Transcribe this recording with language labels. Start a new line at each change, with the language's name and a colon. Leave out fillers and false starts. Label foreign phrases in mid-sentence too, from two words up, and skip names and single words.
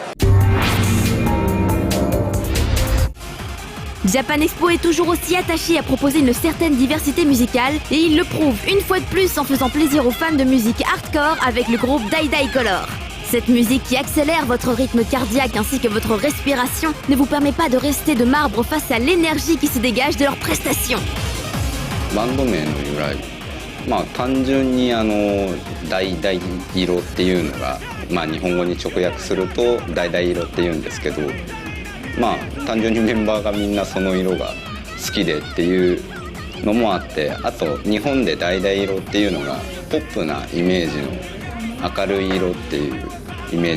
French: Japan Expo est toujours aussi attaché à proposer une certaine diversité musicale et il le prouve une fois de plus en faisant plaisir aux fans de musique hardcore avec le groupe Die Color. Cette musique qui accélère votre rythme cardiaque ainsi que votre respiration ne vous permet pas de rester de marbre face à l'énergie qui se dégage de leurs prestations.
Japanese: バンド名の由来、単純に橙色っていうのが、日本語に直訳すると橙色っていうんですけど、単純にメンバーがみんなその色が好きでっていうのもあって、あと日本で橙色っていうのがポップなイメージの明るい色っていうイメー